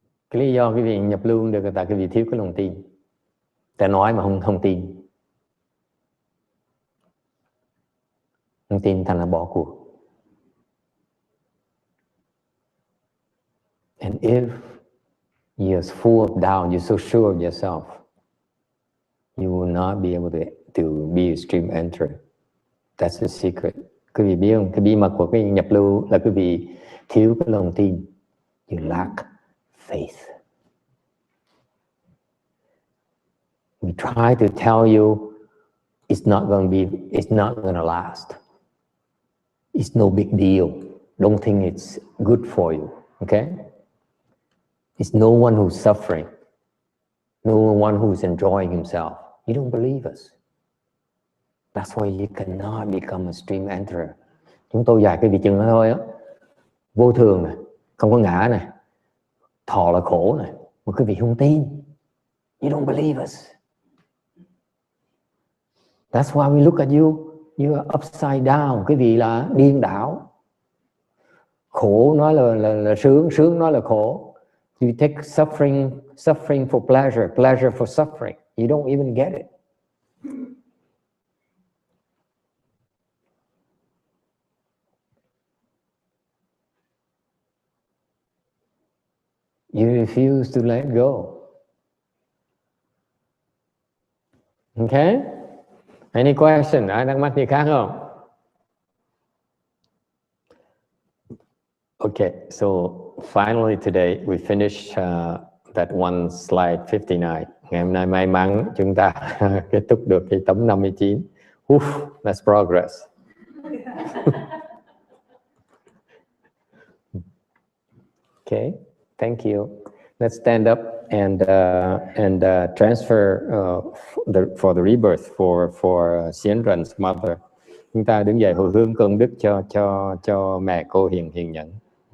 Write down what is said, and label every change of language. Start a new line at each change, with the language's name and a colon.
Vietnamese: Cái lý do cái việc nhập lưu được là tại cái vì thiếu cái lòng tin. Ta nói mà không tin. Không tin thành là bỏ cuộc.
English: And if you're full of doubt, you're so sure of yourself, you will not be able to be a stream enter. That's the secret.
Vietnamese: Quý vị biết không? Cái bí mật của cái nhập lưu là quý vị thiếu cái lòng tin.
English: You lack faith. We try to tell you it's not gonna last. It's no big deal. Don't think it's good for you. Okay? It's no one who's suffering. No one who's enjoying himself. You don't believe us. That's why you cannot become a stream enterer.
Vietnamese: Chúng tôi dạy cái vị chừng đó thôi á. Vô thường này, không có ngã này, thọ là khổ này, mà quý vị không tin.
English: You don't believe us. That's why we look at you. You are upside down.
Vietnamese: Quý vị là điên đảo. Khổ nói là sướng, sướng nói là khổ.
English: You take suffering for pleasure for suffering. You don't even get it. You refuse to let go. Okay? Any question?
Vietnamese: Ai thắc mắc gì khác không?
English: Okay, so finally today we finish that one slide 59.
Vietnamese: Ngày hôm nay may mắn chúng ta kết thúc được cái tấm 59.
English: That's progress. Okay, thank you. Let's stand up and transfer for the rebirth for Xiên Rần mother.
Vietnamese: Chúng ta đứng dậy hồi hướng công đức cho mẹ cô Hiền Nhẫn.